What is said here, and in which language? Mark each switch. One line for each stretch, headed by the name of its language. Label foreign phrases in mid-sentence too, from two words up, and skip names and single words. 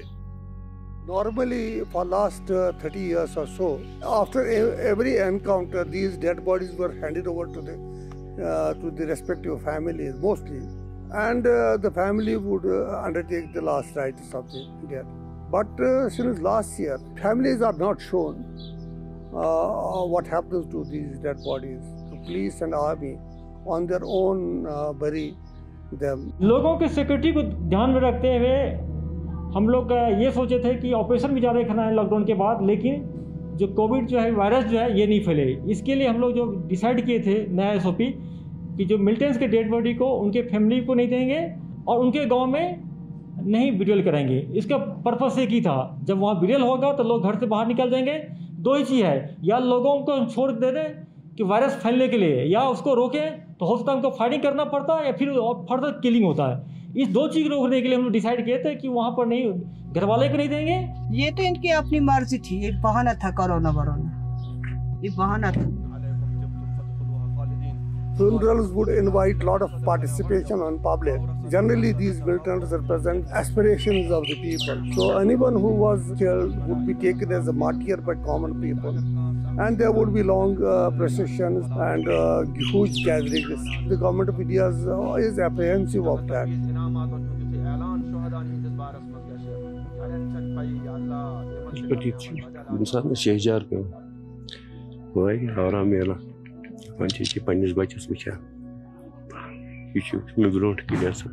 English: Normally, for last 30 years or so, after every encounter, these dead bodies were handed over to the respective families mostly, and the family would undertake the last rites of the dead. But since last year, families are not shown what happens to these dead bodies. The police and army on their own bury them.
Hindi: लोगों के सिक्योरिटी को ध्यान में रखते हुए हम लोग ये सोचे थे कि ऑपरेशन भी ज़्यादा करना है लॉकडाउन के बाद, लेकिन जो कोविड जो है वायरस जो है ये नहीं फैले। इसके लिए हम लोग जो डिसाइड किए थे नया SOP कि जो मिलिटेंट्स के
English: dead body
Hindi: को उनके फैमिली को नहीं देंगे और उनके गांव में नहीं विड्रॉल कराएंगे। इसका पर्पस एक ही था, जब वहाँ विड्रॉल होगा तो लोग घर से बाहर निकल जाएंगे। दो ही चीज़ है, या लोगों को छोड़ दे दें कि वायरस फैलने के लिए, या उसको रोकें तो हो सकता है उनको फाइटिंग करना पड़ता है या फिर
English: further killing
Hindi: होता है। इस दो चीज़ रोकने के लिए हम लोग डिसाइड किए थे कि वहाँ पर नहीं, घर वाले को नहीं देंगे। ये तो इनकी अपनी मर्जी थी, एक बहाना था कोरोना वरोना, ये बहाना था।
English: Funerals would invite lot of participation on public. Generally, these militants represent aspirations of the people. So anyone who was killed would be taken as a martyr by common people. And there would be long processions and huge gatherings. The government of India is apprehensive of that.
Kashmiri: इंसान शहजार पे वही आराम मेला वह पन्नस बचस वुचान यह ब्रोट क्लियर